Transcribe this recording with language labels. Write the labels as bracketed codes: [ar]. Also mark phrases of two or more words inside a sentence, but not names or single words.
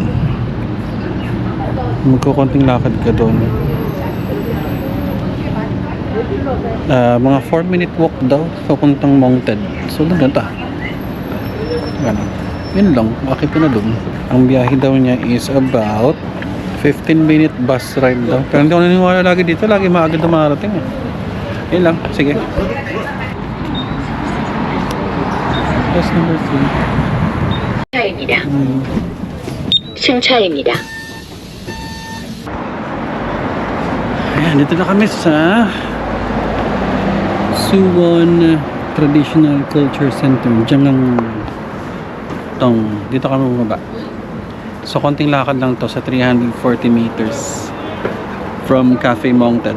[tl] Magkukonting lakad ka doon. Mga [en] 4-minute walk [tl] daw papuntang Mounted. So doon ta. Ganun. Yun lang, bakit na doon? Ang biyahe daw niya is [en] about 15-minute bus ride [tl] daw. Pero hindi ko naniniwala lagi dito, lagi maagad na marating eh. Yun lang, sige. [en] Bus number 3. [ko] 차입니다. 승차입니다. [tl] Ayan, dito na kami sa Suwon Traditional Culture Center. Diyan lang tong. Dito kami bumaba. So, konting lakad lang to sa [en] 340 meters from Cafe Mountain.